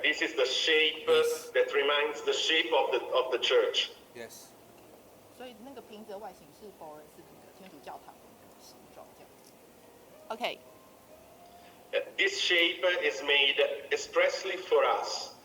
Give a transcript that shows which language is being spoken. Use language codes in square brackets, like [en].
[en] This is the shape that reminds the shape of the church. Yes. [zh] 所以那个瓶子的外形是佛罗伦斯的那个天主教堂的那个形状这样子。 [en] OK。 This shape is made expressly for us.